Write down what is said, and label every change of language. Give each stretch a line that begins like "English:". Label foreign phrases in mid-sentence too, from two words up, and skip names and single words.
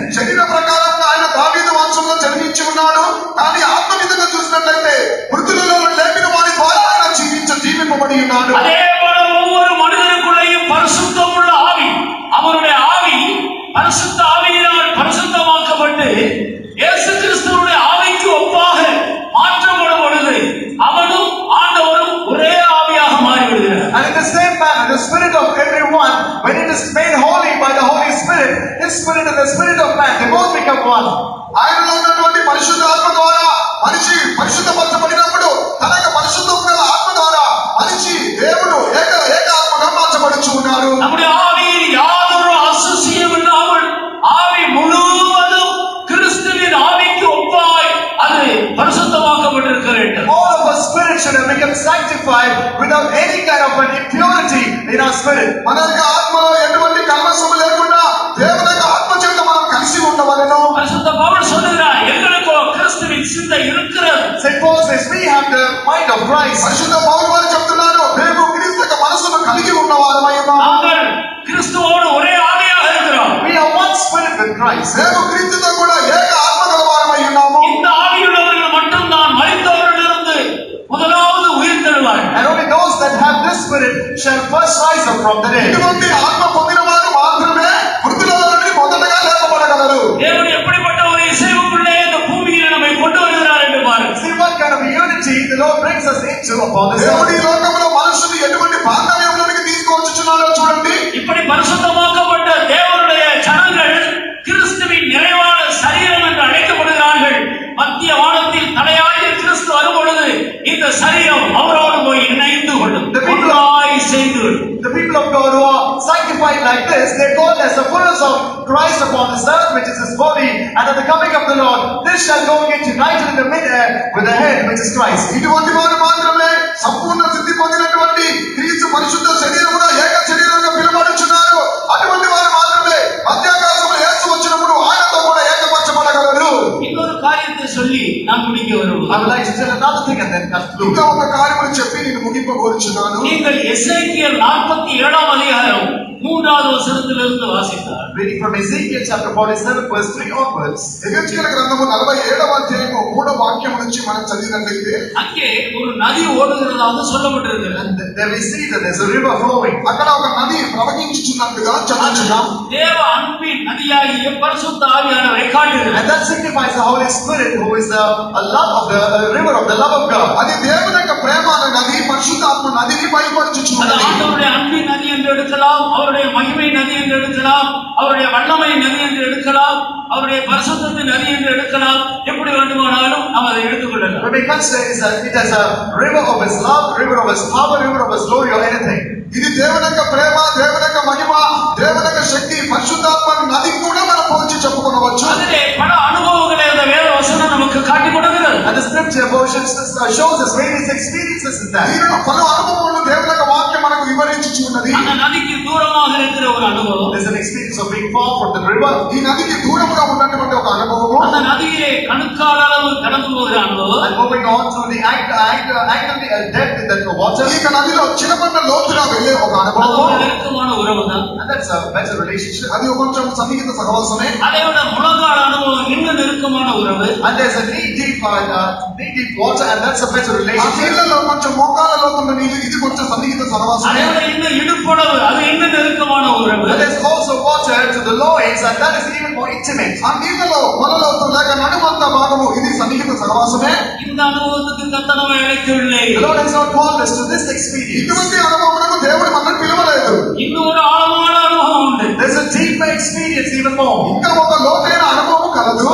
Telugu: శరీర ప్రకారంగా ఆయన దావీదు వంశంలో జన్మించి ఉన్నాడు. కానీ ఆత్మ విధంగా చూసినట్లయితే మృతులలో లేపిన వారి ద్వారా ఆయన జీవింపబడి ఉన్నాడు.
Tamil: அதே போல ஒவ்வொரு மனிதனுக்குள்ளேயும் பரிசுத்தம் உள்ள ஆவி, அவருடைய ஆவி பரிசுத்த ஆவியினால் பரிசுத்தமாக்கப்பட்டு இயேசு கிறிஸ்துவுடைய ஆவிக்கு ஒப்பாக மாற்றப்படும் பொழுது அவனும் ஆண்டவரும் ஒரே ஆவியாக மாறிவிடுகிறார்.
English: And in the same manner, the spirit of everyone, when it is made holy by the Holy Spirit, his spirit and the spirit of man, they both become one.
Telugu: ఆయనలో ఉన్నటువంటి పరిశుద్ధ ఆత్మ ద్వారా మనిషి పరిశుద్ధపరచబడినప్పుడు తన యొక్క పరిశుద్ధం గల ఆత్మ ద్వారా మనిషి దేవుడు ఏక ఆత్మగా మార్చబడుచు ఉన్నాడు.
Tamil: நம்முடைய ஆவியில் யாதொரு அசுசியம் இல்லாமல் ஆவி முழுவதும் கிறிஸ்துவின் ஆவிக்கு ஒப்பாய் அது பரிசுத்தமாக்கப்பட்டிருக்க வேண்டும்.
English: All of our spirit should have become sanctified without any kind of an impurity in our spirit.
Telugu: మన యొక్క ఆత్మలో ఎటువంటి కల్మషము లేకుండా దేవుని యొక్క ఆత్మ చేత మనం కలిసి ఉండవలెను.
Tamil: பரிசுத்த பவுல் சொல்லுகிறார், எங்களுக்கோ கிறிஸ்துவின் சிந்தை இருக்கிறது.
English: St. Paul says we have the mind of Christ.
Telugu: పరిశుద్ధ పౌలు వారు చెప్తున్నారు, మేము క్రీస్తు యొక్క మనసును కలిగి ఉన్నవారమై ఉన్నాము.
Tamil: நாங்கள் கிறிஸ்துவோடு ஒரே ஆவியாக இருக்கிறோம்.
English: We are one spirit with Christ.
Telugu: మేము క్రీస్తుతో కూడా ఏక ఆత్మ గలవారమై ఉన్నాము.
Tamil: இந்த ஆவியுள்ளவர்கள் மட்டும் தான் மரித்தவர்களிலிருந்து
English: Spirit shall first rise up from the dead.
Telugu: ఇటువంటి ఆత్మ పొందిన వారు మాత్రమే మృతులలో నుండి మొదటగా లేపబడగలరు.
Tamil: தேவன் எப்படிப்பட்ட ஒரு இசைவுக்குள்ளே இந்த பூமியில் நம்மை கொண்டு வருகிறார் என்று பாருங்கள்.
English: See what kind of unity the Lord brings us into upon this
Telugu: దేవుడు ఈ
English: earth.
Telugu: లోకంలో మనుషుని ఎటువంటి బాంధవ్యంలోనికి తీసుకొచ్చుచున్నాడో చూడండి.
Tamil: இப்படி பரிசுத்தமாக்கப்பட்ட தேவனுடைய ஜனங்கள் கிறிஸ்துவின் நிறைவான சரீரம் என்று அழைக்கப்படுகிறார்கள். மத்திய வானத்தில் தலையாய கிறிஸ்து வரும்பொழுது இந்த சரீரம் அவரோடு போய் இணைந்து கொள்ளும், ஒன்றாய் சேர்ந்து கொள்ளும்.
English: The people of God who are sanctified like this, they call as the fullness of Christ upon this earth, which is his body, and at the coming of the Lord, this shall go get united in the mid-air with the head, which is Christ.
Telugu: ఇటువంటి వారు మాత్రమే సంపూర్ణ సిద్ధి పొందినటువంటి క్రీస్తు పరిశుద్ధ శరీరముగా ఏక శరీరంగా పిలువబడుచున్నారు. అటువంటి వారు మాత్రమే మధ్యాకాశంలో యేసు వచ్చినప్పుడు ఆయనతో కూడా ఏకపరచబడగలరు.
Tamil: இன்னொரு காரியத்தை சொல்லி நான் முடிக்க வருவோம்.
English: I would like to tell another thing and then conclude.
Telugu: ఇంకా ఒక కార్యమును చెప్పి నేను ముగింపగోరుచున్నాను.
Tamil: நீங்கள் எசேக்கியேல் 47 அதிகாரம் 3வது வசனத்திலிருந்து வாசித்தார்.
English: Reading from Ezekiel chapter 47 verse 3 onwards.
Telugu: ఎహెజ్కేల గ్రంథము 47వ అధ్యాయము 3వ వాక్యం నుంచి మనం చదివినట్లయితే
Tamil: அங்கே ஒரு நதி ஓடுகிறதாக சொல்லப்பட்டிருக்கிறது.
English: And there we see that there's a river flowing.
Telugu: అక్కడ ఒక నది ప్రవహించుచున్నట్టుగా చదువుచున్నాం.
Tamil: தேவ அன்பின் நதியாகிய பரிசுத்த ஆவியானவரை காட்டுகிறது.
English: And that signifies the Holy Spirit, who is the love of the river of the love of God.
Telugu: అది దేవుని యొక్క ప్రేమ అనే నది పరిశుద్ధాత్మ నదిని
Tamil: அது
Telugu: బయలుపరచుచున్నది.
Tamil: ஆண்டவருடைய அன்பின் நதி என்று எடுக்கலாம், அவருடைய மகிமை நதி என்று எடுக்கலாம், அவருடைய வல்லமை நதி என்று எடுக்கலாம், அவருடைய பரிசுத்தத்தின் நதி என்று எடுக்கலாம். எப்படி வேண்டுமானாலும் நாம் அதை எடுத்துக்கொள்ளலாம்.
English: When we consider it as a river of his love, river of his power, river of his glory, or anything.
Telugu: ఇది దేవుని యొక్క ప్రేమ, దేవుని యొక్క మహిమ, దేవుని యొక్క శక్తి, పరిశుద్ధాత్మ నది కూడా మనం పోల్చి చెప్పుకోవచ్చు.
Tamil: அதிலே பல அனுபவங்களை அந்த வேத வசனம் நமக்கு காட்டி கொடுக்கிறது.
English: And the scripture portion shows us various experiences in that.
Telugu: దీనిలో పలు అనుభవములు దేవుని యొక్క వాక్యం మనకు వివరించుచు ఉన్నది.
Tamil: அந்த நதிக்கு தூரமாக இருக்கிற ஒரு அனுபவம்,
English: There's an experience of being far from the river.
Telugu: ఈ నదికి దూరముగా ఉన్నటువంటి ఒక అనుభవము,
Tamil: அந்த நதியிலே கணுக்கால் அளவு கடந்து போகிற அனுபవం,
English: And moving on to the depth in that water.
Telugu: ఈ నదిలో చిన్నపన్న లోతుగా వెళ్ళే ఒక
Tamil: அது
Telugu: అనుభవము.
Tamil: ஒரு நெருக்கமான உறவு தான்.
English: And that's a better relationship.
Telugu: అది కొంచెం సన్నిహిత సహవాసమే.
Tamil: அதை விட முழங்கால் அனுபவம் இன்னும் நெருக்கமான உறவு.
English: And there's a knee-deep water, and that's a better
Telugu: ఆ
English: relationship.
Telugu: నీళ్ళలో కొంచెం మోకాల లోతున్న నీళ్ళు, ఇది కొంచెం సన్నిహిత
Tamil: அதை
Telugu: సహవాసమే.
Tamil: விட இன்னும் இடுப்பளவு, அது இன்னும் நெருக்கமான உறவு.
English: And there's also water to the loins, and that is even more intimate.
Telugu: ఆ నీళ్ళలో మొలలోతు లేక నడుమంత భాగము, ఇది సన్నిహిత సహవాసమే.
Tamil: இந்த அனுபவத்துக்கு கத்தனவை அழைக்கவில்லை.
English: The Lord has not called us to this experience.
Telugu: ఇటువంటి అనుభవములకు దేవుడు మనల్ని పిలవలేదు.
Tamil: இன்னும் ஒரு ஆழமான அனுபவம் உண்டு.
English: There's a deeper experience even more.
Telugu: ఇంకా ఒక లోతైన అనుభవం కలదు.